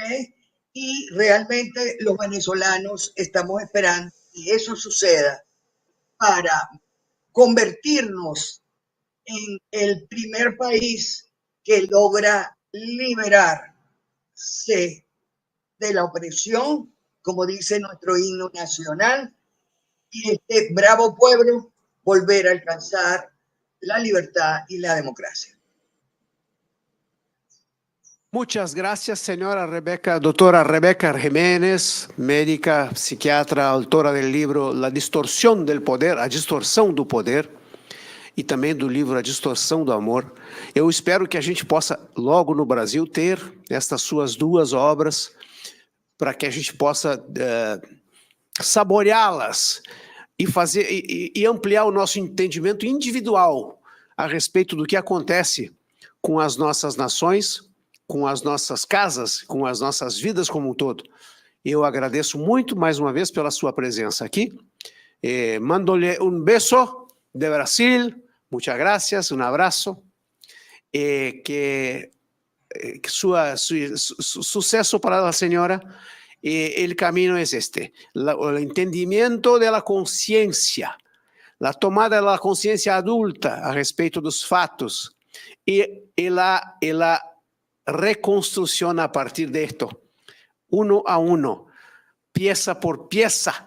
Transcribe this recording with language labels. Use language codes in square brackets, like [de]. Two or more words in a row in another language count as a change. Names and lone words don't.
[es] Y realmente los venezolanos estamos esperando que eso suceda para convertirnos en el primer país que logra liberarse de la opresión, como dice nuestro himno nacional, y este bravo pueblo volver a alcanzar la libertad y la democracia. Muchas gracias, señora Rebeca, doctora Rebeca Jiménez, médica, psiquiatra, autora del libro La Distorção del Poder, [pt] A Distorção do Poder, e também do livro A Distorção do Amor. Eu espero que a gente possa, logo no Brasil, ter estas suas 2 obras, para que a gente possa saboreá-las e fazer e ampliar o nosso entendimento individual a respeito do que acontece com as nossas nações, com as nossas casas, com as nossas vidas como um todo. Eu agradeço muito, mais uma vez, pela sua presença aqui. Mando-lhe um beijo de Brasil, [es] muchas gracias, [pt] um abraço. Sucesso para a senhora. [es] El camino es este, el entendimiento de la conciencia, la tomada de la conciencia adulta a respecto [pt] dos fatos [es] y la reconstrucción a partir de esto, uno a uno, pieza por pieza.